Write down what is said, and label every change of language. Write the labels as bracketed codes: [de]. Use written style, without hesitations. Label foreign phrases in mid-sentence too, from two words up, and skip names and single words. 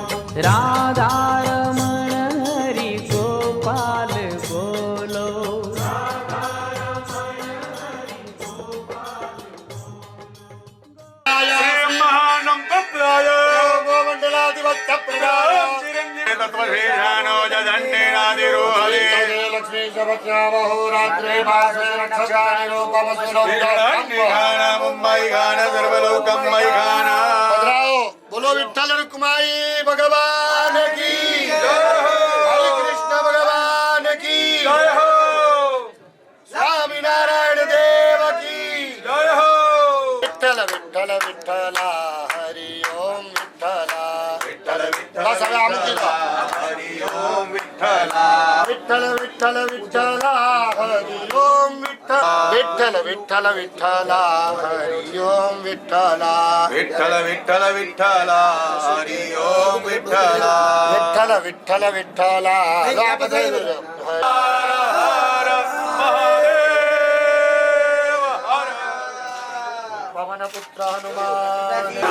[gu] રાધારમણ હરિ ગોપાલ બોલો. [sa] लक्ष्मी सर्वज्ञावहोरात्रे भासे रक्षकानि रूपमस्मिन् मुंबई गाना सर्वलोकम मई गाना. [hi] पधराओ. बोलो विठ्ठल रुक्माई भगवान की जय हो. हरे कृष्ण भगवान की जय हो. स्वामी नारायण देव की जय हो. [mr] विठ्ठल विठ्ठल विठ्ठला हरि ओम विठ्ठला. विठ्ठल विठ्ठल [gu] बस હવે આમ કીધું. [mr] हरि ओम विठ्ठला. विठ्ठल विठ्ठल विठ्ठला हरि ओम विठ्ठला. विठ्ठल विठ्ठल विठ्ठला हरि ओम विठ्ठला. विठ्ठल विठ्ठल विठ्ठला हरि ओम विठ्ठला. विठ्ठल विठ्ठल विठ्ठला. [gu] હવે આ બધા [hi] हर हर महादेव हर. पवन पुत्र हनुमान.